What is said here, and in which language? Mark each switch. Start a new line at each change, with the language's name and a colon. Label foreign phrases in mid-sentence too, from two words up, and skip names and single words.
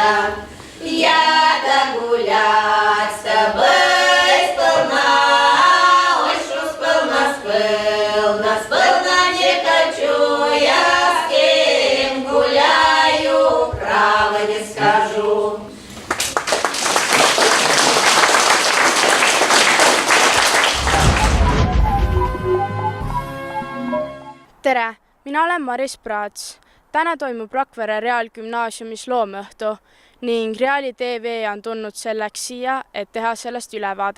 Russian: Я да гулять с тобой сполна, ой, шо сполна, сполна не хочу я с кем гуляю, право не скажу.
Estonian: Tere, mina olen Maris Praats. Täna toimub Rakvere Reaalgümnaasiumis loomeõhtu ning Reali TV on tulnud selleks siia, et teha sellest ülevaade.